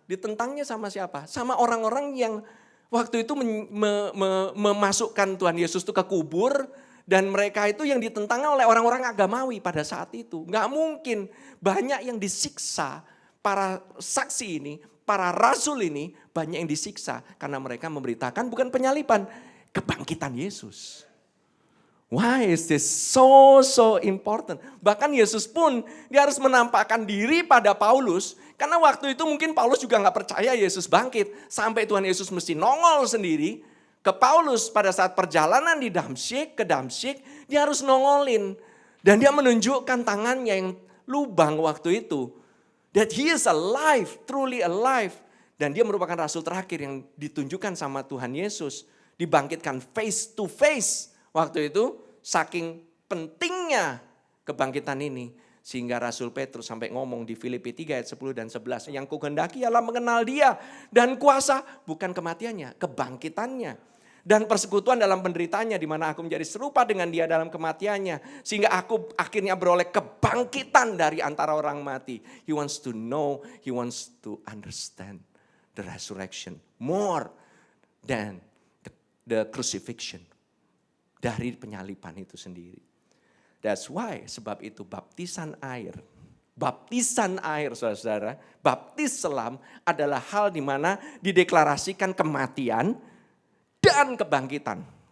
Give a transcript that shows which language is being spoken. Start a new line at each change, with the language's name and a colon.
Indonesian: Ditentangnya sama siapa? Sama orang-orang yang waktu itu memasukkan Tuhan Yesus itu ke kubur. Dan mereka itu yang ditentang oleh orang-orang agamawi pada saat itu. Nggak mungkin banyak yang disiksa. Para saksi ini, para rasul ini banyak yang disiksa. Karena mereka memberitakan bukan penyaliban, kebangkitan Yesus.
English: Why is this so important?
Indonesian: Bahkan Yesus pun dia harus menampakkan diri pada Paulus. Karena waktu itu mungkin Paulus juga gak percaya Yesus bangkit. Sampai Tuhan Yesus mesti nongol sendiri ke Paulus pada saat perjalanan di Damsyik, ke Damsyik. Dia harus nongolin. Dan dia menunjukkan tangannya yang lubang waktu itu.
English: That he is alive, truly alive.
Indonesian: Dan dia merupakan rasul terakhir yang ditunjukkan sama Tuhan Yesus. Dibangkitkan
English: face to face.
Indonesian: Waktu itu saking pentingnya kebangkitan ini. Sehingga Rasul Petrus sampai ngomong di Filipi 3 ayat 10 dan 11. Yang kuhendaki ialah mengenal dia. Dan kuasa bukan kematiannya, kebangkitannya. Dan persekutuan dalam penderitaannya di mana aku menjadi serupa dengan dia dalam kematiannya. Sehingga aku akhirnya beroleh kebangkitan dari antara orang mati.
English: He wants to know, he wants to understand the resurrection. More than the crucifixion.
Indonesian: Dari penyaliban itu sendiri.
English: That's why,
Indonesian: sebab itu baptisan air, saudara-saudara, baptis selam adalah hal di mana dideklarasikan kematian dan kebangkitan.